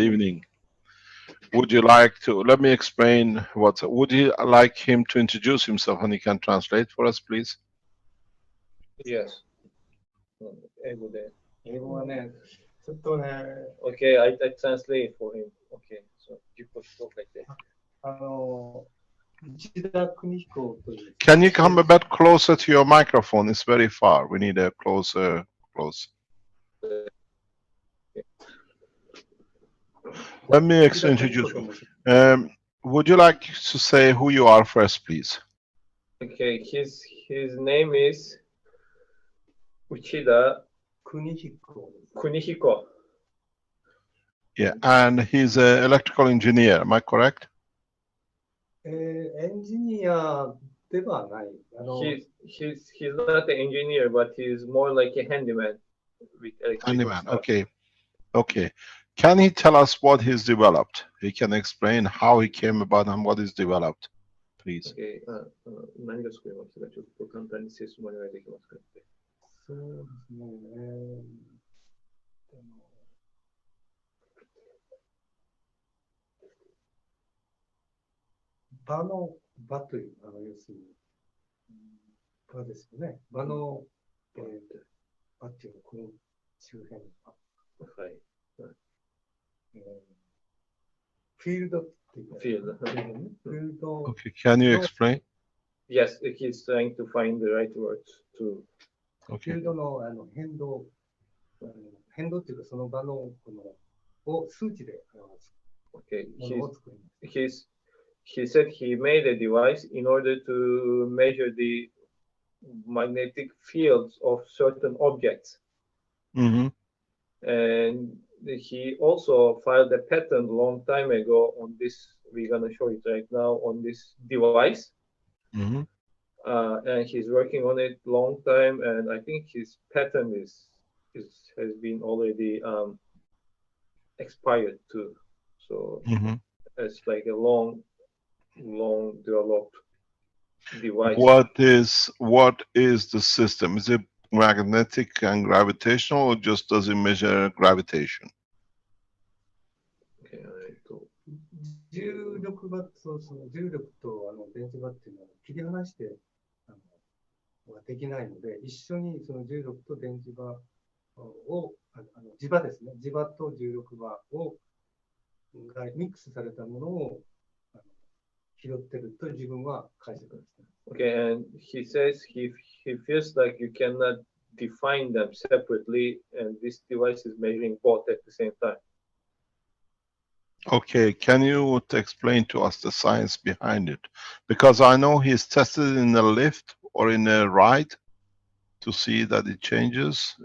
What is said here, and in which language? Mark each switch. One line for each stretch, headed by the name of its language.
English: evening. Would you like to, let me explain what, would you like him to introduce himself and he can translate for us, please? Yes.
Japanese: 英語で。英語はね、ちょっとね。
English: Okay, I translate for him. Okay, so
Japanese: 自己紹介で。内田邦彦という。
English: Can you come a bit closer to your microphone? It's very far. We need a close. Let me introduce you. Would you like to say who you are first, please? Okay, his name is Uchida Kunihiko. Yeah, and he's an electrical engineer. Am I correct?
Japanese: Engineer ではない。
English: He's not an engineer, but he's more like a handyman with electrical Handyman. stuff. Okay. Okay. Can he tell us what he's developed? He can explain how he came about and what is developed, please. Okay.
Japanese: 何が作りましたか？ちょっと簡単に説明お願いできますか？そうですね。場という、要するに、場ですよね。場の、場っていうのはこの周辺の場。はい。フィールドっていうか。フィールド。
English: Okay. Can you explain? Yes, he's trying to find the right words to.
Japanese: フィ
English: Okay.
Japanese: ールドの変動っていうかその場のこのを数値で表す。
English: Okay. He said he made a device in order to measure the magnetic fields of certain objects. Mm-hmm. And he also filed a patent a long time ago on this. We're gonna show it right now on this device. Mm-hmm. And he's working on it long time, and I think his patent has been already expired too. So it's like a long developed device. What is the system? Is it magnetic and gravitational, or just does it measure gravitation? Okay,
Japanese: 重力場とその重力と電磁場っていうのは切り離してはできないので、一緒にその重力と電磁場を磁場ですね。磁場と重力場をがミックスされたものを拾ってると自分は解釈ですね。
English: Okay, and he says he feels like you cannot define them separately, and this device is measuring both at the same time. Okay, can you explain to us the science behind it? Because I know he's tested in a lift or in a ride to see that it changes.